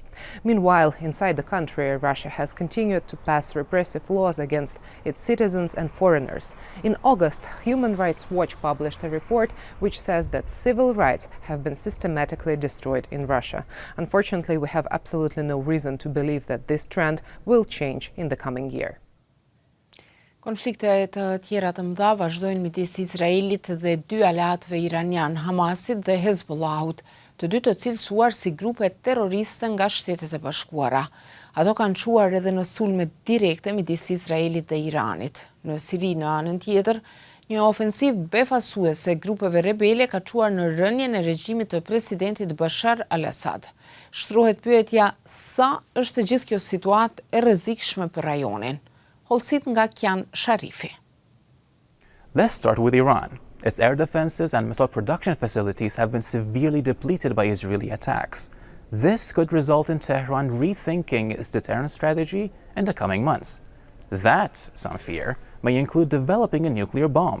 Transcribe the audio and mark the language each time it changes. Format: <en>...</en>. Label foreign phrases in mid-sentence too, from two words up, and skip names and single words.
<en>Meanwhile, inside the country, Russia has continued to pass repressive laws against its citizens and foreigners. In August, Human Rights Watch published a report which says that civil rights have been systematically destroyed in Russia. Unfortunately, we have absolutely no reason to believe that this trend will change in the coming year.</en> <sq>Konflikte të tjera të mëdha vazhdojnë midis Izraelit dhe dy aleatëve iranian, Hamasit dhe Hezbollahut, të dy të cilësuar si grupe terroriste nga Shtetet e Bashkuara. Ato kanë quar edhe në sulme direkte midis Izraelit dhe Iranit. Në Siri, në anën tjetër, një ofensiv befasuese grupeve rebele ka quar në rënjen e regjimit të presidentit Bashar al-Assad. Shtrohet pyetja sa është gjithë kjo situatë e rrezikshme për rajonin. Holsit nga Kjan Sharifi.</sq> <en>Let's start with Iran. Its air defenses and missile production facilities have been severely depleted by Israeli attacks. This could result in Tehran rethinking its deterrence strategy in the coming months. That, some fear, may include developing a nuclear bomb.</en>